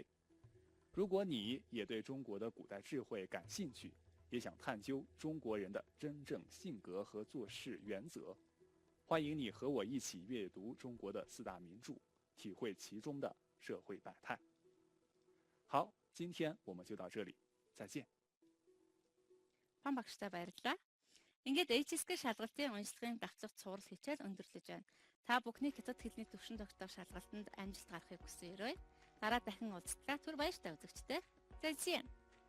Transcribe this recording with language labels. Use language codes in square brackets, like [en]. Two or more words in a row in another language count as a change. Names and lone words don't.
[zh] 如果你也对中国的古代智慧感兴趣，也想探究中国人的真正性格和做事原则，欢迎你和我一起阅读中国的4大名著，体会其中的社会百态。好，今天我们就到这里，再见。 [mn] Пан багштай баярлалаа. Ингээд HSK шалгалтын уншлагын давцагт сурал хичээл өндөрлөж байна. Та бүхний хятад хэлний төвшин тогтоох шалгалтанд амжилт гарахыг хүсье. Дараа дахин уулзтлаа. Түр баяртай үзэгчтэй. [zh] 再见。